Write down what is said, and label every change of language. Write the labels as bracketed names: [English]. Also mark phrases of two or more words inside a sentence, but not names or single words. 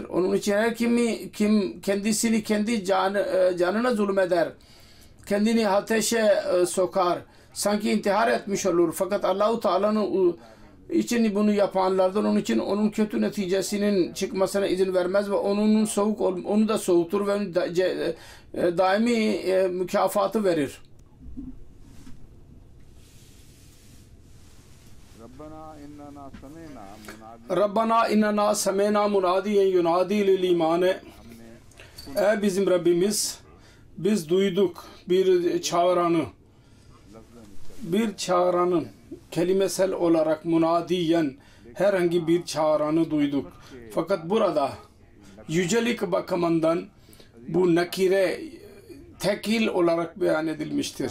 [Turkish] Onun için her kim kendisini kendi canına zulmeder, kendini ateşe sokar, sanki intihar etmiş olur. Fakat Allah-u Teala'nın için bunu yapanlardan onun için onun kötü neticesinin çıkmasına izin vermez ve onu da soğutur ve daimi mükafatı verir. [Arabic] ربنا إننا سمعنا مناديا ينادي للإيمان. [Turkish] Ey bizim Rabbimiz, biz duyduk bir çağıranın kelimesel olarak munadiyen herhangi bir çağıranı duyduk. Fakat burada yücelik bakımından bu nakire tekil olarak beyan edilmiştir.